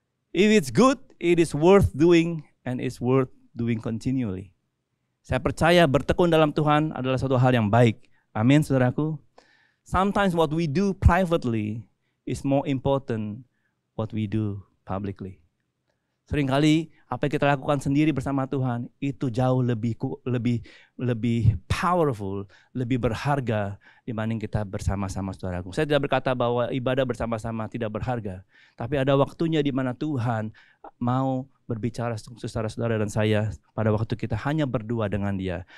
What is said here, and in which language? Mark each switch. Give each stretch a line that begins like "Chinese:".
English: If it's good, it is worth doing and it's worth doing continually.
Indonesian: Saya percaya bertekun dalam Tuhan adalah suatu hal yang baik. Amin, saudaraku.
English: Sometimes what we do privately is more important what we do publicly.
Indonesian: Seringkali apa yang kita lakukan sendiri bersama Tuhan itu jauh lebih powerful, lebih berharga dibanding kita bersama-sama, saudaraku. Saya tidak berkata bahwa ibadah bersama-sama tidak berharga, tapi ada waktunya di mana Tuhan mau berbicara saudara-saudara dan saya pada waktu kita hanya berdua dengan Dia.